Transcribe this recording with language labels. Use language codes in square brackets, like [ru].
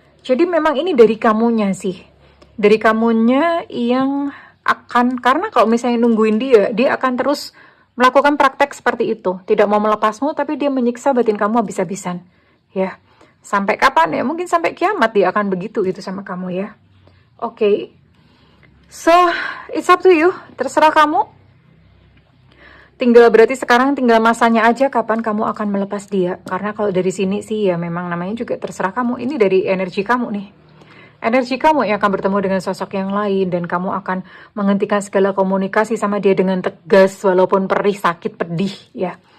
[id] Jadi memang ini dari kamunya sih, dari kamunya yang akan, karena kalau misalnya nungguin dia akan terus melakukan praktek seperti itu, tidak mau melepasmu, tapi dia menyiksa batin kamu habis-habisan, ya. Sampai kapan ya? Mungkin sampai kiamat dia akan begitu gitu sama kamu ya. Oke. [en] So, it's up to you, [id] terserah kamu. Tinggal berarti sekarang tinggal masanya aja kapan kamu akan melepas dia. Karena kalau dari sini sih ya memang namanya juga terserah kamu. Ini dari energi kamu nih. Energi kamu yang akan bertemu dengan sosok yang lain, dan kamu akan menghentikan segala komunikasi sama dia dengan tegas, walaupun perih, sakit, pedih ya.